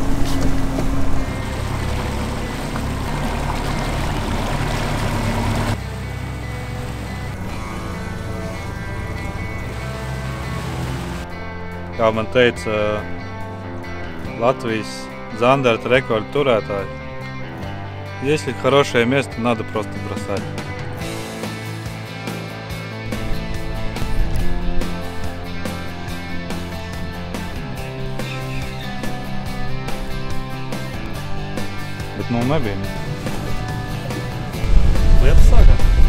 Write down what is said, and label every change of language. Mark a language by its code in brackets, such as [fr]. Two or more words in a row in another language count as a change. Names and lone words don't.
[lv] Kā man teica Latvijas zandarta rekordu turētāji, [ru] если хорошее место, надо просто бросать. [lv] Bet nu nebija. Lietas sākās.